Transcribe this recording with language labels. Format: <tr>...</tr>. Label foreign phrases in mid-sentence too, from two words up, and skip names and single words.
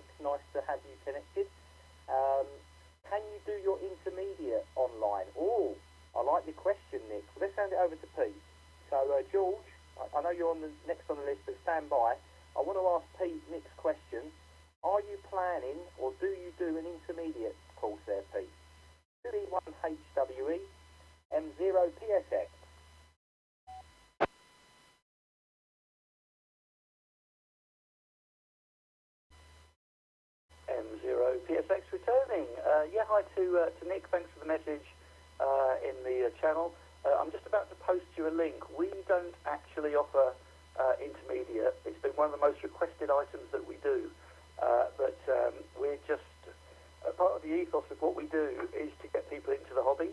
<en>Nice to have you connected. Can you do your intermediate online? Oh, I like your question, Nick. Well, let's hand it over to Pete. So, George, I know you're next on the list, but stand by. I want to ask Pete Nick's question. Are you planning, or do you do an intermediate course there, Pete? 2E1HWE, M0PSX. M0PSX returning. Hi to Nick. Thanks for the message in the channel. I'm just about to post you a link. We don't actually offer intermediate. It's been one of the most requested items that we do. But we're just, part of the ethos of what we do is to get people into the hobby.</en>